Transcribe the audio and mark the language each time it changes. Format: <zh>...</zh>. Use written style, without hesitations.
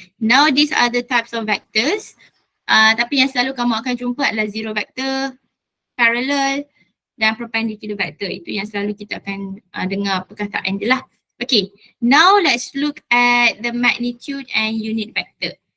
<en>Now these are the types of vectors.</en> <ms>Tapi yang selalu kamu akan jumpa adalah zero vector, parallel dan perpendicular vector. Itu yang selalu kita akan dengar perkataan dia lah.</ms> <en>Okay, now let's look at the magnitude and unit vector.</en>